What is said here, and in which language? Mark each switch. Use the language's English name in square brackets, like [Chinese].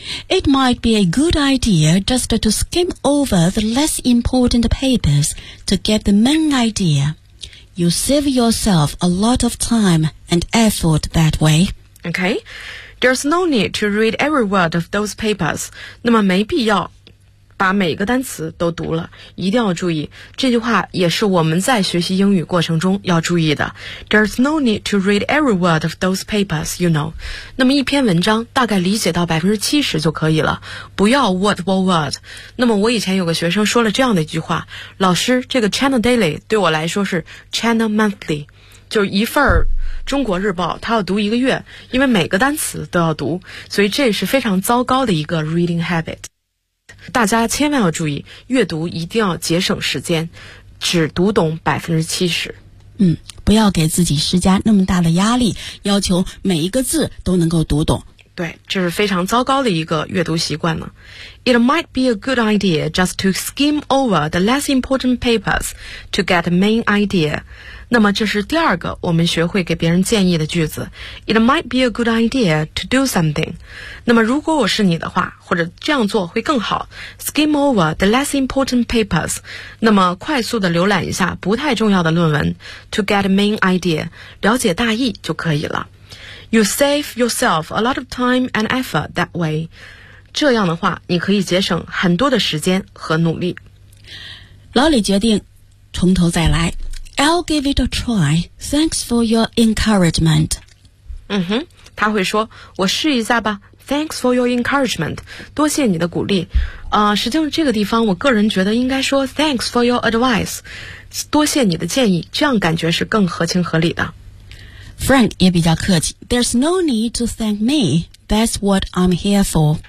[English] It might be a good idea just to skim over the less important papers to get the main idea. You save yourself a lot of time and effort that way. Okay, there's no need to read every word of those papers. [Chinese] 那么没必要把每个单词都读了，一定要注意。这句话也是我们在学习英语过程中要注意的。 [English] There's no need to read every word of those papers, you know. [Chinese] 那么一篇文章大概理解到 70% 就可以了，不要 [English] word for word。 [Chinese] 那么我以前有个学生说了这样的一句话，老师，这个 China Daily 对我来说是 China Monthly， 就是一份中国日报，他要读一个月，因为每个单词都要读，所以这是非常糟糕的一个 [English] reading habit。 [Chinese] 大家千万要注意，阅读一定要节省时间，只读懂70%。不要给自己施加那么大的压力，要求每一个字都能够读懂。对，这是非常糟糕的一个阅读习惯呢。 [English] It might be a good idea just to skim over the less important papers to get the main idea. [Chinese] 那么这是第二个我们学会给别人建议的句子。 [English] It might be a good idea to do something. [Chinese] 那么如果我是你的话，或者这样做会更好。 [English] Skim over the less important papers. [Chinese] 那么快速的浏览一下不太重要的论文。 [English] To get the main idea, [Chinese] 了解大意就可以了。 [English] You save yourself a lot of time and effort that way. [Chinese] 这样的话，你可以节省很多的时间和努力。老李决定从头再来。 [English] I'll give it a try. Thanks for your encouragement. [Chinese] 他会说，我试一下吧。 [English] Thanks for your encouragement. [Chinese] 多谢你的鼓励。实际上这个地方我个人觉得应该说 [English] Thanks for your advice. [Chinese] 多谢你的建议，这样感觉是更合情合理的。 [English] Frank [Chinese] 也比较客气 [English] There's no need to thank me That's what I'm here for